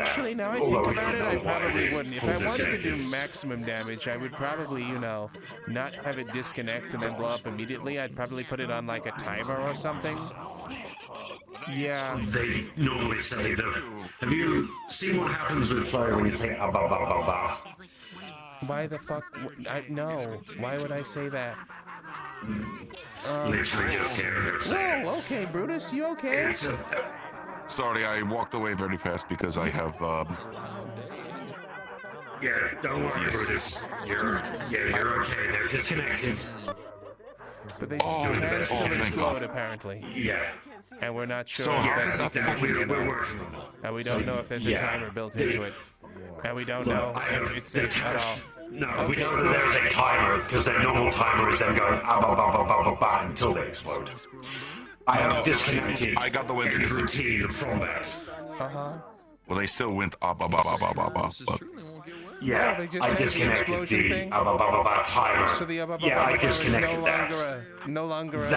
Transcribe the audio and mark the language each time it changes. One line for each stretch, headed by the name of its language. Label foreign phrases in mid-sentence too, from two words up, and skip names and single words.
English: Actually, now I think about it, I probably wouldn't. If I wanted to do maximum damage, I would probably, not have it disconnect and then blow up immediately. I'd probably put it on like a timer or something. Yeah. They normally say that. Have you seen what happens with fire when you say ah ba ba ba ba? Why the fuck? No. Why would I say that? Literally just hear her say. Whoa, okay, Brutus, you okay? Sorry, I walked away very fast because I have. Yeah, don't worry, Brutus. You're okay. They're disconnected. But they can still explode, apparently. Yeah. And we're not sure So if yeah, that's decommissioned or we're not. working on it. And we don't know if there's a timer built into it. And we don't know if it's safe at all. No, we know that there's a timer, because their normal timer is them going ah ba ba ba ba ba ba until they explode. I have disconnected I got the way any routine from that. Well, they still went up, but Yeah, they just I said the disconnected explosion the thing? timer. So the Yeah, I disconnected no longer a...